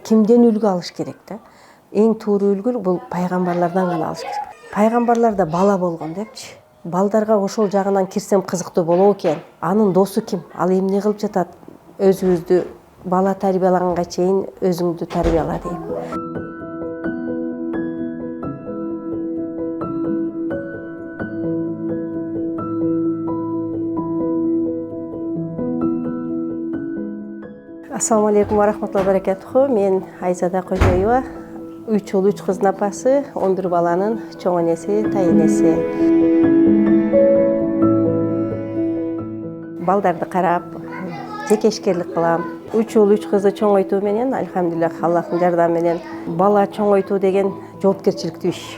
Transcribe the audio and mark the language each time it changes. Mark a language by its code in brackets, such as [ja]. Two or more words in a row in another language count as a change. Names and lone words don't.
[ky] Кимден үлгү алыш керек да? Эң туура үлгү бул пайгамбарлардан гана алыш керек. Пайгамбарлар да бала болгон депчи. Балдарга ошол жагынан кирсем кызыктуу болобу экен. Анын досу ким? Ал эмне кылып жатат? Өзүбүздү бала тарбиялаганга чейин өзүңдү тарбияла дейм. [ar] السلام عليكم ورحمة الله وبركاته. [ky] Мен Айзада Кожоева, 3 ул 3 кыздын апасы, 11 баланын чоң энеси, тайенеси. Балдарды карап, жекешкерлик кылам. 3 ул 3 кызды чоңойтуу менен, альхамдулиллах, Аллахтын жардамы менен бала чоңойтуу деген жоопкерчиликтүү иш.